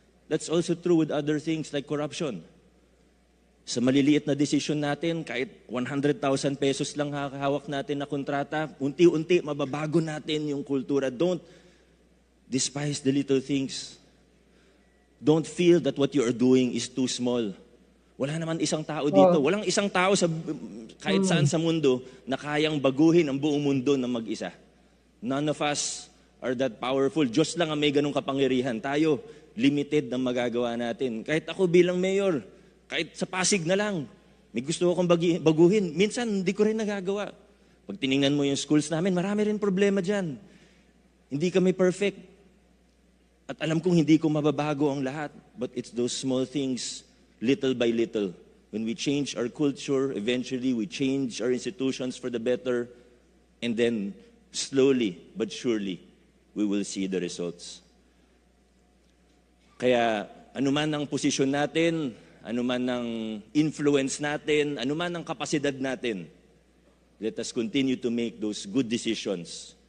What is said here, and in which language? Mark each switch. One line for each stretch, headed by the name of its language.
English: That's also true with other things like corruption.
Filipino: Sa maliliit na desisyon natin, kahit 100,000 pesos lang hawak natin na kontrata, unti-unti mababago natin yung kultura.
English: Don't despise the little things. Don't feel that what you are doing is too small.
Filipino: Wala naman isang tao dito. Walang isang tao sa kahit saan sa mundo na kayang baguhin ang buong mundo na mag-isa.
English: None of us are that powerful.
Filipino: Diyos lang ang may ganong kapangyarihan. Tayo, limited na magagawa natin. Kahit ako bilang mayor, kahit sa Pasig na lang, may gusto akong baguhin. Minsan, hindi ko rin nagagawa. Pag tiningnan mo yung schools namin, marami rin problema dyan. Hindi kami perfect. At alam kong hindi ko mababago ang lahat.
English: But it's those small things, little by little. When we change our culture, eventually we change our institutions for the better. And then, slowly but surely, we will see the results.
Filipino: Kaya anuman ang posisyon natin, anuman ang influence natin, anuman ang kapasidad natin,
English: let us continue to make those good decisions.